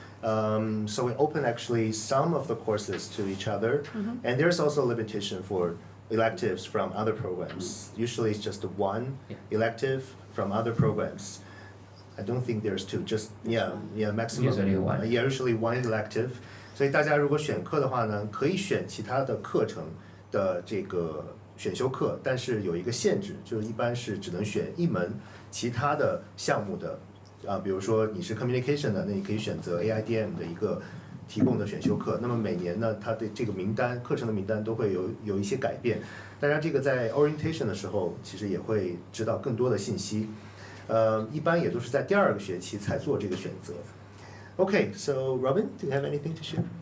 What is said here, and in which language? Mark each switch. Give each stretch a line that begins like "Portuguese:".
English: So we open actually some of the courses to each other, and there's also a limitation for electives from other programs. Usually it's just one elective from other programs. I don't think there's two, just maximum. Usually one. Yeah, usually one elective.
Chinese: 所以大家如果选课的话呢，可以选其他的课程的这个选修课，但是有一个限制，就是一般是只能选一门其他的项目的。比如说你是 communication 的，那你可以选择 AIDM 的一个提供的选修课。那么每年呢，它的这个名单，课程的名单都会有一些改变。当然，这个在 orientation 的时候，其实也会知道更多的信息。一般也都是在第2个学期才做这个选择。
English: Okay, so Robin, do you have anything to share?